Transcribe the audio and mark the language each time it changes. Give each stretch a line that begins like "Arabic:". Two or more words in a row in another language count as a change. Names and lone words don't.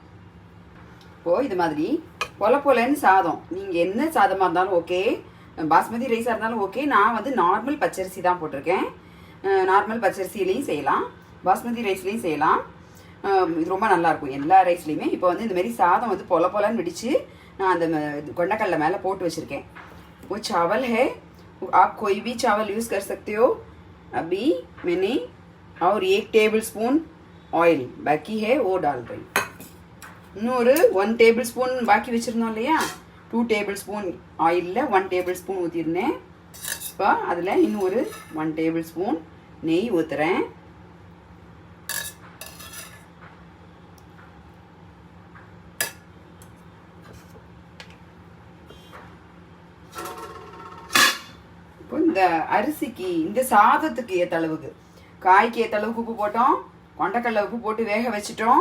Tamil: இப்போது இது மாதிரி பொலன்னு சாதம், நீங்கள் என்ன சாதமாக இருந்தாலும் ஓகே,
English: basmati rice
Tamil: இருந்தாலும் ஓகே. நான் வந்து நார்மல் பச்சரிசி தான் போட்டிருக்கேன். நார்மல் பச்சரிசிலையும் செய்யலாம்,
English: basmati rice
Tamil: செய்யலாம். இது ரொம்ப நல்லாயிருக்கும் எல்லா ரைஸ்லேயுமே. இப்போ வந்து இந்தமாரி சாதம் வந்து பொலன்னு வெடித்து நான் அந்த கொண்டக்கடலை மேலே போட்டு வச்சுருக்கேன்.
Hindi: वो चावल है, आप कोई भी चावल यूज़ कर सकते हो. अभी मैंने और 1
English: table spoon oil
Hindi: बाकी है वो डाल रही.
Tamil: இன்னொரு 1
English: table spoon
Tamil: பாக்கி வச்சுருந்தோம் இல்லையா, 2
English: table spoon oil
Tamil: 1
English: table spoon
Tamil: ஊற்றிருந்தேன். இப்போ அதில் இன்னொரு 1
English: table spoon
Tamil: நெய் ஊற்றுறேன். இப்போ இந்த அரிசிக்கு, இந்த சாதத்துக்கு ஏற்ற அளவுக்கு, காய்க்கு ஏற்ற அளவுக்கு உப்பு போட்டோம், கொண்டக்கடலை உப்பு போட்டு வேக வச்சிட்டோம்.